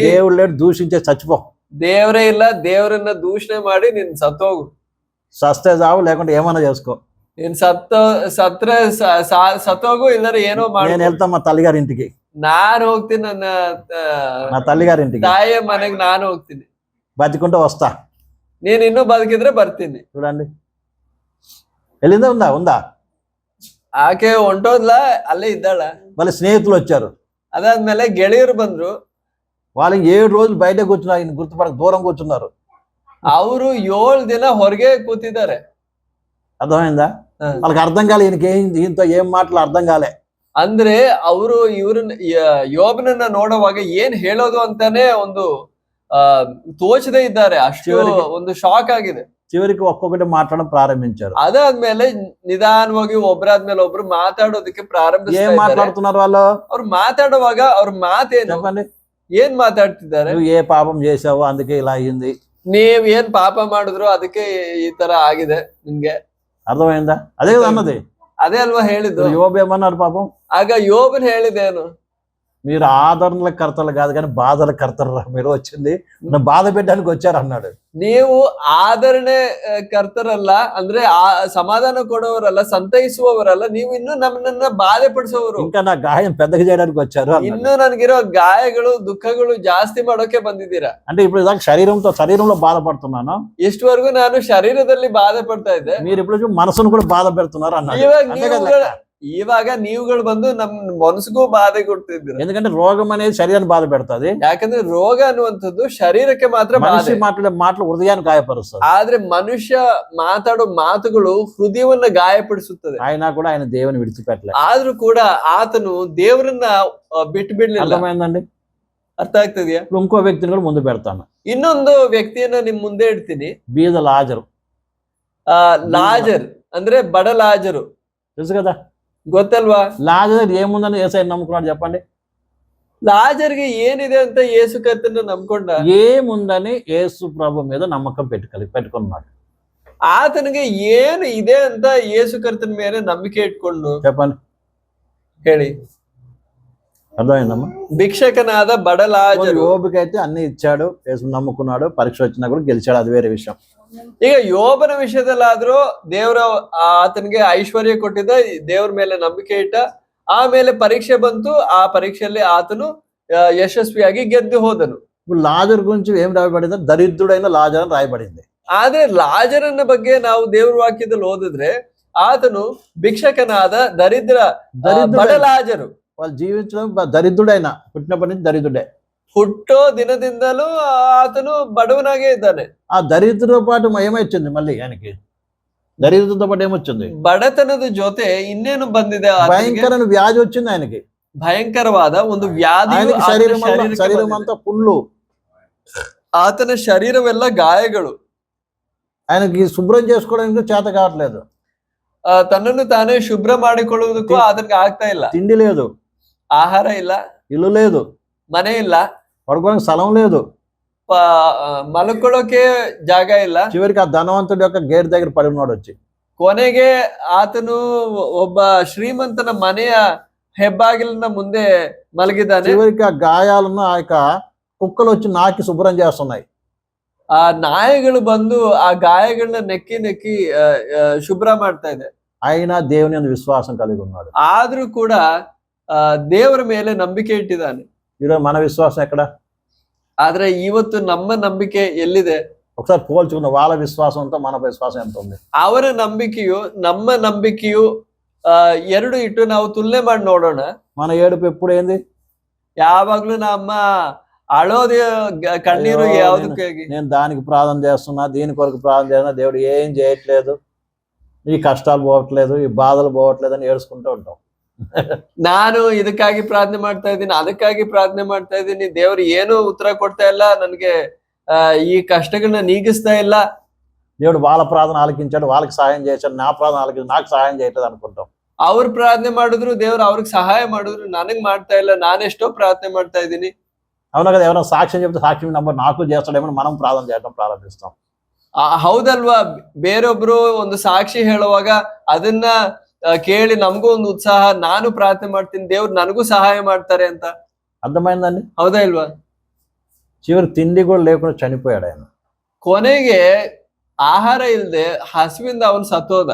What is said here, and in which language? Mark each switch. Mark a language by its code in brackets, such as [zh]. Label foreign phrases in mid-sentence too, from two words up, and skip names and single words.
[te] దేవుడు లేడు, దూషించే చచ్చిపో. [kn] ದೇವರೇ ಇಲ್ಲ, ದೇವರನ್ನ ದೂಷಣೆ ಮಾಡಿ ನೀನ್ ಸತ್ತೋಗು. [te] సస్తే చావు, లేకుంటే ఏమన్నా చేసుకో. [kn] ನೀನ್ ಸತ್ರೆ ಸತ್ತೋಗು, ಇಲ್ಲದ್ರೆ ಏನೋ ಮಾಡಿ. [te] నేను వెళ్తా మా తల్లిగారి ఇంటికి, [kn] ನಾನು ಹೋಗ್ತೀನಿ, [te] నా తల్లిగారి ఇంటికి, [kn] ತಾಯಿಯ ಮನೆಗೆ ನಾನು ಹೋಗ್ತೀನಿ, [te] బతికుంటే వస్తా. [kn] ನೀನ್ ಇನ್ನೂ ಬದುಕಿದ್ರೆ ಬರ್ತೀನಿ. [te] చూడండి, వెళ్ళిందా? ఉందా? [kn] ಆಕೆ ಹೊಂಟೋದ್ಲ, ಅಲ್ಲೇ ಇದ್ದಾಳ. [te] మళ్ళీ స్నేహితులు వచ్చారు. [kn] ಅದಾದ್ಮೇಲೆ ಗೆಳೆಯರು ಬಂದ್ರು. [te] వాళ్ళకి 7 రోజులు బయట కూర్చున్నారు, ఆయన గుర్తుపడక దూరం కూర్చున్నారు. [kn] ಅವರು 7 ದಿನ ಹೊರಗೆ ಕೂತಿದ್ದಾರೆ. [te] అర్థమైందా? వాళ్ళకి అర్థం కాలే, ఈయనతో ఏం మాటలు అర్థం కాలే. [kn] ಅಂದ್ರೆ ಅವರು ಇವ್ರನ್ನ ಯೋಬನನ್ನ ನೋಡುವಾಗ ಏನ್ ಹೇಳೋದು ಅಂತಾನೆ ಒಂದು ತೋಚದೇ ಇದ್ದಾರೆ, ಅಷ್ಟು ಒಂದು ಶಾಕ್ ಆಗಿದೆ. [te] చివరికి ఒక్కొక్కటి మాట్లాడడం ప్రారంభించారు. [kn] ಅದಾದ್ಮೇಲೆ ನಿಧಾನವಾಗಿ ಒಬ್ಬರಾದ್ಮೇಲೆ ಒಬ್ರು ಮಾತಾಡೋದಕ್ಕೆ [te] ఏం [kn] ಪ್ರಾರಂಭಿಸ್ತಾರೆ. [te] మాట్లాడుతున్నారు వాళ్ళు? [kn] ಅವ್ರು ಮಾತಾಡುವಾಗ ಅವ್ರ ಮಾತೇನು, [te] చెప్పండి. [kn] ಏನ್ ಮಾತಾಡ್ತಿದ್ದಾರೆ? [te] నువ్వు ఏ పాపం చేసావు అందుకే ఇలా అయింది. [kn] ನೀವ್ ಏನ್ ಪಾಪ ಮಾಡಿದ್ರು ಅದಕ್ಕೆ ಈ ತರ ಆಗಿದೆ ನಿಮ್ಗೆ. [te] అర్థమైందా? అదే కదా అన్నది. [kn] ಅದೇ ಅಲ್ವಾ ಹೇಳಿದ್ದು. [te] యోబు ఏమన్నాడు పాపం? [kn] ಆಗ ಯೋಬನ್ ಹೇಳಿದೇನು, [te] మీరు ఆదరణల కర్తలు కాదు కానీ బాధల కర్తలు మీరు వచ్చింది నన్ను బాధ పెట్టడానికి వచ్చారు అన్నాడు. [kn] ನೀವು ಆದರಣೆ ಕರ್ತರಲ್ಲ, ಅಂದ್ರೆ ಸಮಾಧಾನ ಕೊಡೋವರಲ್ಲ, ಸಂತೈಸುವವರಲ್ಲ, ನೀವು ಇನ್ನು ನಮ್ಮನ್ನ ಬಾಧೆ ಪಡಿಸೋರು, [te] ఇంకా నా గాయం పెద్దగా చేయడానికి వచ్చారు అన్నాడు. [kn] ಇನ್ನು ನನಗಿರೋ ಗಾಯಗಳು ದುಃಖಗಳು ಜಾಸ್ತಿ ಮಾಡೋಕೆ ಬಂದಿದ್ದೀರಾ. [te] అంటే ఇప్పుడు దాకా శరీరంలో బాధపడుతున్నాను, [kn] ಇಷ್ಟವರೆಗೂ ನಾನು ಶರೀರದಲ್ಲಿ ಬಾಧೆ ಪಡ್ತಾ ಇದ್ದೆ, [te] మీరు ఇప్పుడు మనసును కూడా బాధ పెడుతున్నారు అన్నాడు. [kn] ಇವಾಗ ನೀವುಗಳು ಬಂದು ನಮ್ ಮನಸ್ಸಿಗೂ ಬಾಧೆ ಕೊಡ್ತಿದ್ದೀರ. [te] ఎందుకంటే రోగం అనేది శరీరాన్ని బాధ పెడుతుంది, [kn] ಯಾಕಂದ್ರೆ ರೋಗ ಅನ್ನುವಂಥದ್ದು ಶರೀರಕ್ಕೆ ಮಾತ್ರ [te] మనిషి మాట్లాడే మాటలు హృదయాన్ని గాయపరుస్తుంది. [kn] ಆದ್ರೆ ಮನುಷ್ಯ ಮಾತಾಡೋ ಮಾತುಗಳು ಹೃದಯವನ್ನ ಗಾಯಪಡಿಸುತ್ತದೆ. [te] ఆయన కూడా ఆయన దేవుని విడిచిపెట్టలేదు. [kn] ಆದ್ರೂ ಕೂಡ ಆತನು ದೇವರನ್ನ ಬಿಟ್ಟು ಬಿಡ್ಲಿಲ್ಲ. [te] అర్థమైందండి? [kn] ಅರ್ಥ ಆಗ್ತದ್ಯಾ? [te] ఇప్పుడు ఇంకో వ్యక్తిని కూడా ముందు పెడతాను. [kn] ಇನ್ನೊಂದು ವ್ಯಕ್ತಿಯನ್ನ ನಿಮ್ ಮುಂದೆ ಇಡ್ತೀನಿ. [te] బీద లాజరు. [kn] ಲಾಜರ್ ಅಂದ್ರೆ ಬಡ ಲಾಜರು, [te] తెలుసు కదా? [kn] ಗೊತ್ತಲ್ವಾ? [te] లాజర్ ఏముందని యేసయ్యని నమ్ముకున్నాడు చెప్పండి. [kn] ಲಾಜರ್ಗೆ ಏನಿದೆ ಅಂತ ಯೇಸು ಕರ್ತನ ನಂಬ್ಕೊಂಡ. [te] ఏముందని యేసు ప్రభు మీద నమ్మకం పెట్టుకున్నాడు. [kn] ಆತನಿಗೆ ಏನು ಇದೆ ಅಂತ ಯೇಸು ಕರ್ತನ ಮೇಲೆ ನಂಬಿಕೆ ಇಟ್ಕೊಂಡು. [te] చెప్పండి, [kn] ಹೇಳಿ. [te] అర్థమైందమ్మా? [kn] ಭಿಕ್ಷಕನಾದ ಬಡ ಲಾಜರು. [te] యోబుకైతే అన్ని ఇచ్చాడు, యేసు నమ్ముకున్నాడు, పరీక్ష వచ్చినా కూడా గెలిచాడు, అది వేరే విషయం. [kn] ಈಗ ಯೋಬನ ವಿಷಯದಲ್ಲಾದ್ರೂ ದೇವರ ಆತನಿಗೆ ಐಶ್ವರ್ಯ ಕೊಟ್ಟಿದ್ದ, ದೇವ್ರ ಮೇಲೆ ನಂಬಿಕೆ ಇಟ್ಟ, ಆಮೇಲೆ ಪರೀಕ್ಷೆ ಬಂತು, ಆ ಪರೀಕ್ಷೆಯಲ್ಲಿ ಆತನು ಯಶಸ್ವಿಯಾಗಿ ಗೆದ್ದು ಹೋದನು. [te] ఇప్పుడు లాజర్ గురించి ఏం రాయబడింది? దరిద్రుడైన లాజర్ అని రాయబడింది. [kn] ಆದ್ರೆ ಲಾಜರನ ಬಗ್ಗೆ ನಾವು ದೇವ್ರ ವಾಕ್ಯದಲ್ಲಿ ಓದಿದ್ರೆ ಆತನು ಭಿಕ್ಷಕನಾದ ಬಡ ಲಾಜರು. [te] వాళ్ళు జీవించడం దరిద్రుడైన, పుట్టినప్పటి నుంచి దరిద్రుడే, [kn] ಹುಟ್ಟೋ ದಿನದಿಂದಲೂ ಆತನು ಬಡವನಾಗೇ ಇದ್ದಾನೆ. [te] ఆ దరిద్రుతో పాటు ఏమొచ్చింది? మళ్ళీ ఆయనకి దరిద్రతో పాటు ఏమొచ్చింది? [kn] ಬಡತನದ ಜೊತೆ ಇನ್ನೇನು ಬಂದಿದೆ? [te] భయంకరమైన వ్యాధి వచ్చింది ఆయనకి. [kn] ಭಯಂಕರವಾದ ಒಂದು ವ್ಯಾಧಿ. [te] శరీరం అంతా పుళ్ళు, [kn] ಆತನ ಶರೀರವೆಲ್ಲ ಗಾಯಗಳು. [te] ఆయనకి శుభ్రం చేసుకోవడానికి చేత కావట్లేదు, [kn] ತನ್ನನ್ನು ತಾನೇ ಶುಭ್ರ ಮಾಡಿಕೊಳ್ಳುವುದಕ್ಕೂ ಆತನಿಗೆ ಆಗ್ತಾ ಇಲ್ಲ. [te] తిండి లేదు, [kn] ಆಹಾರ ಇಲ್ಲ, [te] ఇల్లు లేదు, [kn] ಮನೆ ಇಲ್ಲ, [te] పడుకోవడానికి స్థలం లేదు, [kn] ಮಲ್ಕೊಳ್ಳೋಕೆ ಜಾಗ ಇಲ್ಲ. [te] చివరికి ఆ ధనవంతుడి యొక్క గేట్ దగ్గర పడి ఉన్నాడు వచ్చి. [kn] ಕೊನೆಗೆ ಆತನು ಒಬ್ಬ ಶ್ರೀಮಂತನ ಮನೆಯ ಹೆಬ್ಬಾಗಿಲಿನ ಮುಂದೆ ಮಲಗಿದ್ದಾನೆ. [te] చివరికి ఆ గాయాలను ఆ యొక్క కుక్కలు వచ్చి నాకి శుభ్రం చేస్తున్నాయి. [kn] ಆ ನಾಯಿಗಳು ಬಂದು ಆ ಗಾಯಗಳನ್ನ ನೆಕ್ಕಿ ನೆಕ್ಕಿ ಶುಭ್ರ ಮಾಡ್ತಾ ಇದೆ. [te] అయినా దేవుని యందు విశ్వాసం కలిగి ఉన్నాడు. [kn] ಆದ್ರೂ ಕೂಡ ದೇವರ ಮೇಲೆ ನಂಬಿಕೆ ಇಟ್ಟಿದ್ದಾನೆ. [te] ఈరోజు మన విశ్వాసం ఎక్కడ? [kn] ಆದ್ರೆ ಇವತ್ತು ನಮ್ಮ ನಂಬಿಕೆ ಎಲ್ಲಿದೆ? [te] ఒకసారి పోల్చుకున్న వాళ్ళ విశ్వాసంతో మన విశ్వాసం ఎంత ఉంది? [kn] ಅವರ ನಂಬಿಕೆಯು ನಮ್ಮ ನಂಬಿಕೆಯು ಎರಡು ಇಟ್ಟು ನಾವು ತುಲನೆ ಮಾಡಿ ನೋಡೋಣ. [te] మన ఏడుపు ఎప్పుడు ఏంది? [kn] ಯಾವಾಗ್ಲೂ ನಮ್ಮ ಅಳೋದು ಕಣ್ಣೀರು ಯಾವ್ದಕ್ಕೆ? [te] నేను దానికి ప్రార్థన చేస్తున్నా, దీని కొరకు ప్రార్థన చేస్తున్నా, దేవుడు ఏం చేయట్లేదు, ఈ కష్టాలు పోవట్లేదు, ఈ బాధలు పోవట్లేదు అని ఏడుచుకుంటూ ఉంటాం. [kn] ನಾನು ಇದಕ್ಕಾಗಿ ಪ್ರಾರ್ಥನೆ ಮಾಡ್ತಾ ಇದ್ದೀನಿ, ಅದಕ್ಕಾಗಿ ಪ್ರಾರ್ಥನೆ ಮಾಡ್ತಾ ಇದ್ದೀನಿ, ದೇವ್ರು ಏನು ಉತ್ತರ ಕೊಡ್ತಾ ಇಲ್ಲ, ನನ್ಗೆ ಈ ಕಷ್ಟಗಳನ್ನ ನೀಗಿಸ್ತಾ ಇಲ್ಲ. [te] దేవుడు వాళ్ళ ప్రార్థన ఆలకించాడు, వాళ్ళకి సహాయం చేశాడు, నా ప్రార్థన ఆలకించాడు, నాకు సహాయం చేయట్లేదు అనుకుంటాం. [kn] ಅವ್ರು ಪ್ರಾರ್ಥನೆ ಮಾಡಿದ್ರು, ದೇವ್ರು ಅವ್ರಿಗೆ ಸಹಾಯ ಮಾಡಿದ್ರು, ನನಗ್ ಮಾಡ್ತಾ ಇಲ್ಲ, ನಾನೆಷ್ಟೋ ಪ್ರಾರ್ಥನೆ ಮಾಡ್ತಾ ಇದ್ದೀನಿ. [te] అవునా కదా? ఎవరైనా సాక్ష్యం చెప్తే సాక్ష్యం నంబర్ నాకు చేస్తాడేమో మనం ప్రార్థన చేయడం ప్రారంభిస్తాం. [kn] ಹೌದಲ್ವಾ? ಬೇರೊಬ್ರು ಒಂದು ಸಾಕ್ಷಿ ಹೇಳುವಾಗ ಅದನ್ನ ಕೇಳಿ ನಮಗೂ ಒಂದು ಉತ್ಸಾಹ, ನಾನು ಪ್ರಾರ್ಥನೆ ಮಾಡ್ತೀನಿ, ದೇವ್ರು ನನಗೂ ಸಹಾಯ ಮಾಡ್ತಾರೆ ಅಂತ. [te] అర్థమైందండి? [kn] ಹೌದಾ ಇಲ್ವಾ? [te] చివరి తిండి కూడా లేకుండా చనిపోయాడు ఆయన. [kn] ಕೊನೆಗೆ ಆಹಾರ ಇಲ್ಲದೆ ಹಸುವಿಂದ ಅವನು ಸತ್ತೋದ.